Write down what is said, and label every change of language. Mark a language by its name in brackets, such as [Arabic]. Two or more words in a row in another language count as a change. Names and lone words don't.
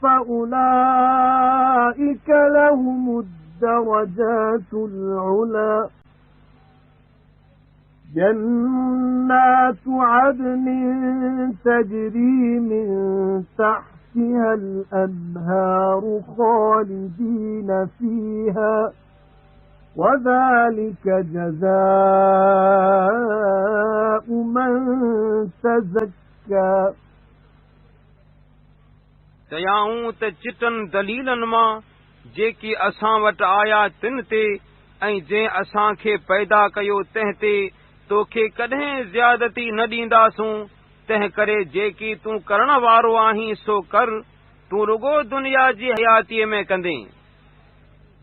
[Arabic] فأولئك لهم الدرجات العلى جنات عدن تجري من تحتها الأنهار خالدين فيها وذلك جزاء من تزكى [Sindhi] चयाऊं त चिटनि दलीलनि मां जेकी असां वटि आया तिन ते ऐं जंहिं असां खे पैदा कयो तंहिं ते तोखे कॾहिं ज़्यादती न ॾींदासूं। तंहिं करे जेकी तूं करण वारो आहीं सो कर, तूं रुगो दुनिया जी हयातीअ में कंदे।